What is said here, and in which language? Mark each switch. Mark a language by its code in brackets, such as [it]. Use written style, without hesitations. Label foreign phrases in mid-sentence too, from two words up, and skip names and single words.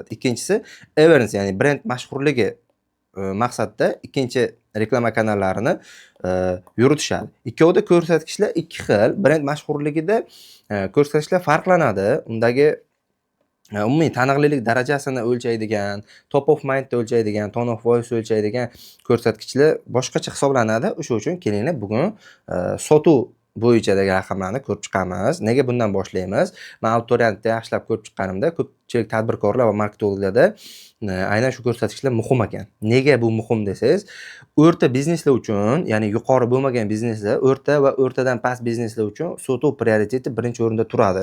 [uz] Ikkinchisi awareness, ya'ni brend mashhurligi maqsadda ikkinchi reklama kanallarini yuritishadi. Ikkovida ko'rsatkichlar ikki xil. Brend mashhurligida ko'rsatkichlar farqlanadi. Undagi umumiy taniqlilik darajasini o'lchaydigan, [en] top of mindni [uz] o'lchaydigan, [en] tone of voice [uz] o'lchaydigan ko'rsatkichlar boshqacha hisoblanadi. O'sha uchun kelinglar bugun sotuv bo'yichadagi raqamlarni ko'rib chiqamiz. Nega bundan boshlaymiz? Men auditoriyani yaxshilab ko'rib chiqqanimda ko'pchilik tadbirkorlar va marketologlarda aynan shu ko'rsatkichlar muhim ekan. Nega bu muhim desangiz, o'rta bizneslar uchun, ya'ni yuqori bo'lmagan bizneslar, o'rta va o'rtadan past bizneslar uchun sotuv prioriteti birinchi o'rinda turadi.